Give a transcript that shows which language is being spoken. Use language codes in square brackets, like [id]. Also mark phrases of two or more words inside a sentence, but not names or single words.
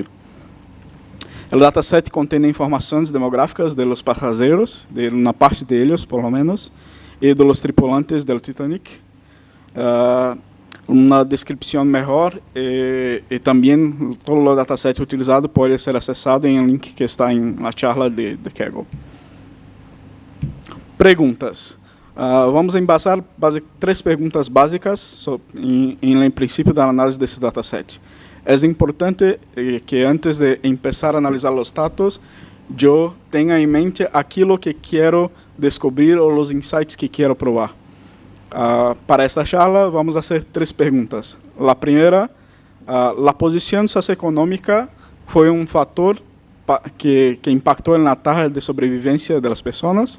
[es] El dataset contiene informaciones demográficas de los pasajeros, de una parte de ellos por lo menos, y de los tripulantes del Titanic, una descripción mejor y también todo el dataset utilizado puede ser accesado en el link que está en la charla de Kaggle. Preguntas. Vamos a embasar 3 perguntas básicas en el principio [pt] da análise desse dataset. [es] Es importante que antes de empezar a analizar los datos, yo tenga en mente aquilo que quiero descubrir o los insights que quiero probar. Para esta charla vamos a hacer 3 preguntas. La primera, la posición socioeconómica fue un factor que impactó en la tasa de sobrevivencia de las personas.